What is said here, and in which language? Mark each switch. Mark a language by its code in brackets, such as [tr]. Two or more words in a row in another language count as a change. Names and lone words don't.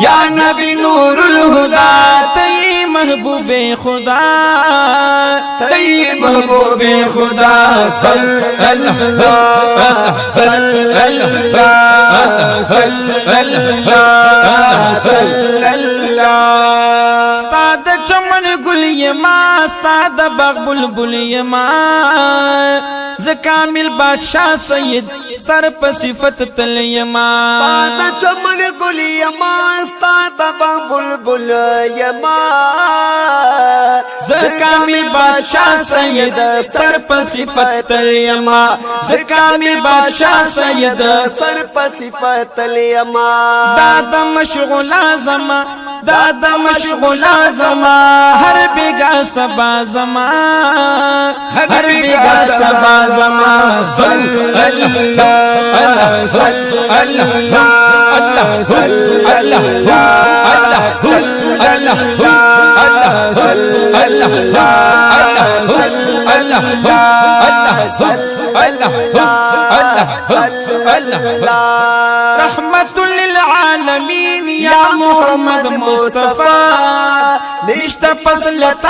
[ps] یا نبی [ar] نور الہدا [ps] تی محبوب خدا تی محبوب خدا [ar] صلی اللہ صلی اللہ صلی اللہ صلی اللہ [ps] استاد چمن گل یما استاد باغ بلبل یما ز کامل بادشاہ سید سر په صفت تل یما استاد چمن گل یما استاد باغ بلبل یما ز کامل بادشاہ سید سر په صفت تل یما ز کامل بادشاہ سید سر په صفت یما دادا مشغول زما دادا مشغول زما ہر بیگا سبا زما ہر بیگا سبا زما [ar] صلی اللہ صلی اللہ صلی اللہ صلی اللہ صلی اللہ رحمت للعالمین یا محمد مصطفیٰ نشتا پسلتا